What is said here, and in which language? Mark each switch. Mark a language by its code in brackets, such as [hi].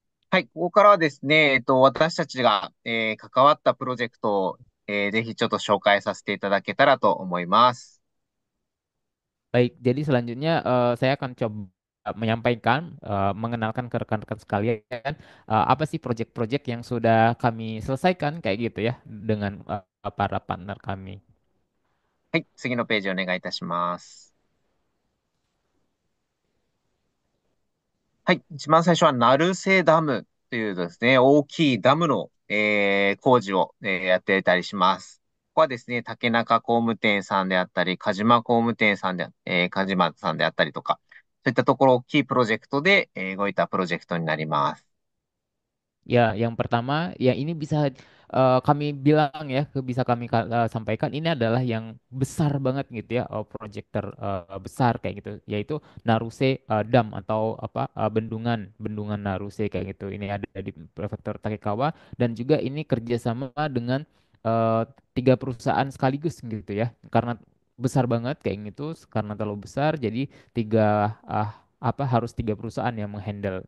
[ja] はい。ここからはですね、私たちが、関わったプロジェクトを、ぜひちょっと紹介させていただけたらと思います。 [id] Baik, jadi selanjutnya saya akan coba menyampaikan, mengenalkan ke rekan-rekan sekalian apa sih proyek-proyek yang sudah kami selesaikan kayak gitu ya dengan para partner kami. [ja] はい。次のページお願いいたします。はい。一番最初は、成瀬ダムというですね、大きいダムの、工事を、やっていたりします。ここはですね、竹中工務店さんであったり、鹿島工務店さんで、鹿島さんであったりとか、そういったところ大きいプロジェクトで、動いたプロジェクトになります。 [id] Ya, yang pertama, ya ini bisa kami bilang ya, bisa kami sampaikan ini adalah yang besar banget gitu ya, proyek besar kayak gitu, yaitu Naruse Dam atau apa bendungan bendungan Naruse kayak gitu. Ini ada di Prefektur Takekawa dan juga ini kerjasama dengan eh, tiga perusahaan sekaligus gitu ya, karena besar banget kayak gitu, karena terlalu besar, jadi tiga apa harus tiga perusahaan yang menghandle.